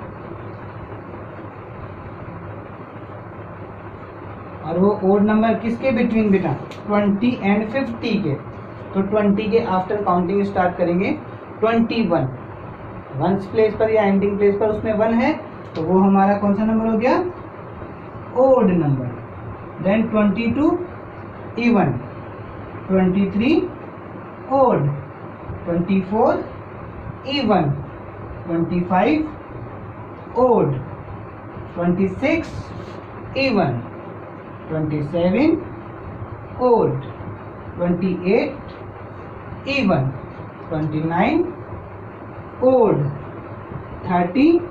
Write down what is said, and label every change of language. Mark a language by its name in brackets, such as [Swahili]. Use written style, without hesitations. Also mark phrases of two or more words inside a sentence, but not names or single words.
[Hindi] और वो [English] odd number [Hindi] किसके बिटवीन बेटा? 20 एंड 50 के। तो 20 के आफ्टर [English] counting start [Hindi] करेंगे 21, [English] ones place [Hindi] पर या [English] ending place [Hindi] पर उसमें 1 है तो वो हमारा कौन सा नंबर हो गया? [English] odd number. then 22 even, 23 odd, 24 even, 25 odd, 26 even, 27 odd, 28 even, 29 odd, 30